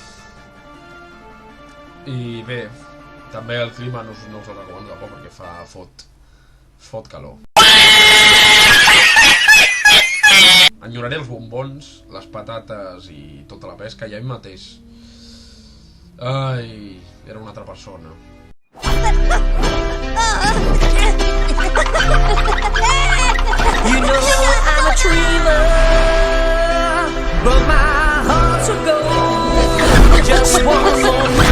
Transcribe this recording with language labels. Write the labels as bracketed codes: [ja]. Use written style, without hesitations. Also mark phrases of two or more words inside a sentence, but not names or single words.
[ca] I bé, també el clima no us el recomano tampoc perquè fot calor. Enyoraré els bombons, les patates i tota la pesca i a mi mateix. Ai, era una altra persona. [en] You know I'm a dreamer, but my heart's a gold. Just one more